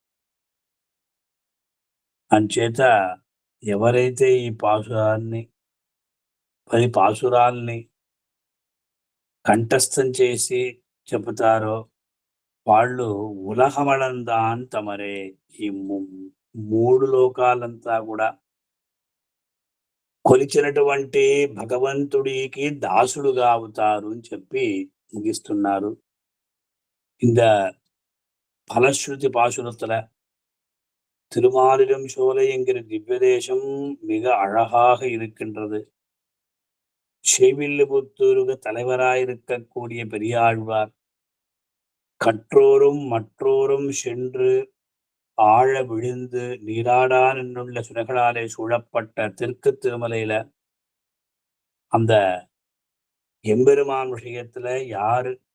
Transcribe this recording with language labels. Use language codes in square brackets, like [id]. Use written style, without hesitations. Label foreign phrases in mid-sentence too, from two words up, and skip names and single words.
[te] అంచేత ఎవరైతే ఈ 10 పాసురాల్ని కంఠస్థం చేసి చెబుతారో వాళ్ళు [ta] உலகமளந்தான் தமரே, [te] ఈ 3 లోకాలంతా కూడా కొలిచినటువంటి భగవంతుడికి దాసుడుగా అవుతారు అని చెప్పి ముగిస్తున్నారు. [ta] இந்த பலஸ்ருதி பாசுரத்துல திருமாலிரும் சோலை என்கிற திவ்யதேசம் மிக அழகாக இருக்கின்றது. ஸ்ரீவில்லிபுத்தூருக்கு தலைவராயிருக்கக்கூடிய பெரியாழ்வார் கற்றோரும் மற்றோரும் சென்று ஆழ விழுந்து நீராடான் என்னுள்ள சுனைகளாலே சூழப்பட்ட தெற்கு திருமலையில அந்த எம்பெருமான் விஷயத்துல யாரு